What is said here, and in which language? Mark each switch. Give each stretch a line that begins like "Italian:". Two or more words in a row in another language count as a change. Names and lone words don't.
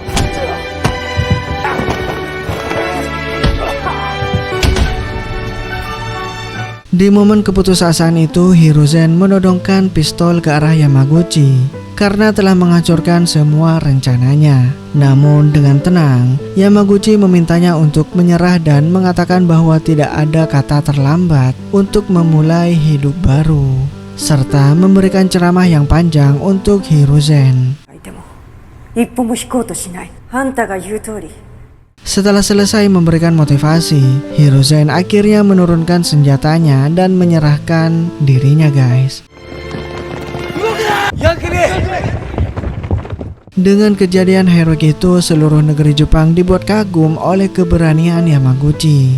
Indonesian: Di momen keputusasaan itu, Hiruzen menodongkan pistol ke arah Yamaguchi karena telah menghancurkan semua rencananya. Namun dengan tenang, Yamaguchi memintanya untuk menyerah dan mengatakan bahwa tidak ada kata terlambat untuk memulai hidup baru. serta memberikan ceramah yang panjang untuk Hiruzen.
Japanese: でも一歩も引こうとしない。あんたが言う通り。
Indonesian: Setelah selesai memberikan motivasi, Hiruzen akhirnya menurunkan senjatanya dan menyerahkan dirinya guys. Dengan kejadian heroik itu, seluruh negeri Jepang dibuat kagum oleh keberanian Yamaguchi.